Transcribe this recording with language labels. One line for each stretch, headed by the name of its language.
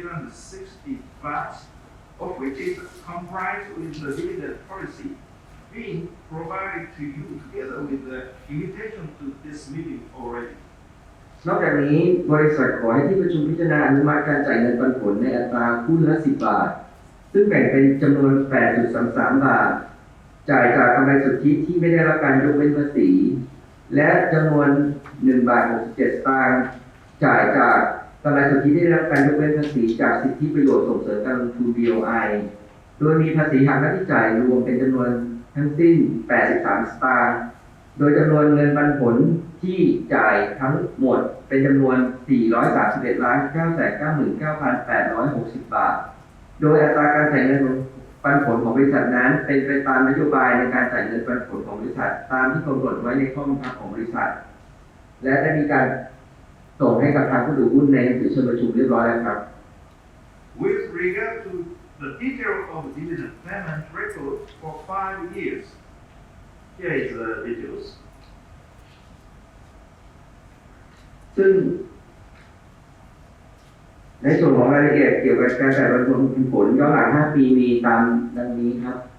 English: 431,999,860 of which is comprised with the dividend policy being provided to you together with the invitation to this meeting already.
Thai: นอกจากนี้บริษัทขอให้ที่ประชุมพิจารณาอนุมัติการจ่ายเงินปันผลในอัตราหุ้นละ10 บาทซึ่งแบ่งเป็นจำนวน 8.33 บาทจ่ายจากกำไรสุทธิที่ไม่ได้รับการยกเว้นภาษี และจำนวน1.67 บาทจ่ายจากกำไรสุทธิที่ได้รับการยกเว้นภาษีจากสิทธิประโยชน์ส่งเสริมการลงทุน BOI โดยมีภาษีหักหน้าที่จ่ายรวมเป็นจำนวนทั้งสิ้น83 สตางค์โดยจำนวนเงินปันผลที่จ่ายทั้งหมดเป็นจำนวน 431,999,860 บาท โดยอัตราการจ่ายเงินปันผลของบริษัทนั้นเป็นไปตามนโยบายในการจ่ายเงินปันผลของบริษัทตามที่กำหนดไว้ในข้อบังคับของบริษัทและได้มีการส่งให้กับทางผู้ถือหุ้นในหนังสือเชิญประชุมเรียบร้อยแล้วครับ
English: With regard to the detail of dividend payment record for 5 years, here is the details.
Thai: ซึ่งในส่วนของรายละเอียดเกี่ยวกับการจ่ายปันผลย้อนหลัง5 ปีมีตามดังนี้ครับ